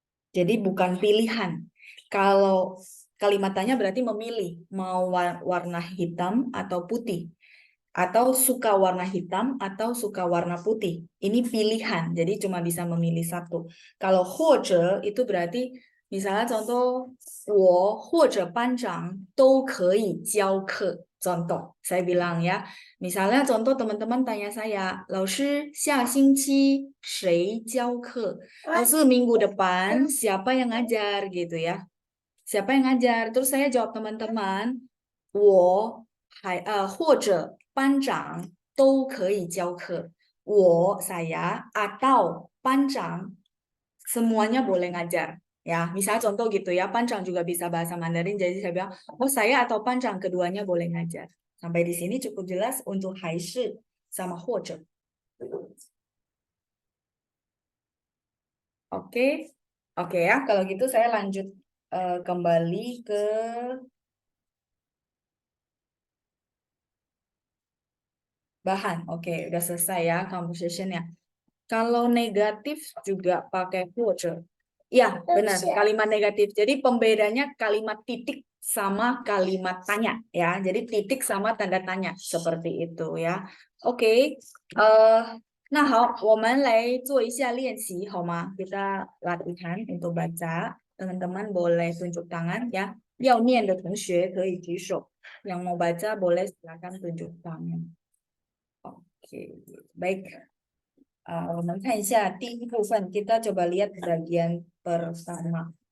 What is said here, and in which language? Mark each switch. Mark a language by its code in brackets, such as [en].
[id] Jadi bukan pilihan. Kalau kalimat tanya berarti memilih mau warna hitam atau putih. Atau suka warna hitam atau suka warna putih. Ini pilihan, jadi cuma bisa memilih satu. Kalau 或者 itu berarti misalnya contoh [zh] 我或者班长都可以教课. [id] Contoh, saya bilang ya. Misalnya contoh teman-teman tanya saya, [zh] 老师下星期谁教课? [id] 老师minggu depan siapa yang ngajar gitu ya. Siapa yang ngajar? Terus saya jawab teman-teman, [zh] 或者班长都可以教课. [id] Saya atau 班长 semuanya boleh ngajar. Ya, misalnya contoh gitu ya, 班长 juga bisa bahasa Mandarin, jadi saya bilang, saya atau 班长 keduanya boleh ngajar. Sampai di sini cukup jelas untuk 还是 sama 或者. Oke, oke ya. Kalau gitu saya lanjut kembali ke bahan. Oke, udah selesai ya conversation-nya. Kalau negatif juga pakai 或者.Ya, benar. Kalimat negatif. Jadi pembedanya kalimat titik sama kalimat tanya ya. Jadi titik sama tanda tanya seperti itu ya. Oke. [zh] 那好，我们来做一下练习，好吗？ [id] kita latihan untuk baca. Teman-teman boleh tunjuk tangan ya. [zh] 要念的同学可以举手. [id] Yang mau baca boleh silakan tunjuk tangan. Oke, baik. [zh] 我们看一下第一部分, [id] kita coba lihat bagian pertama.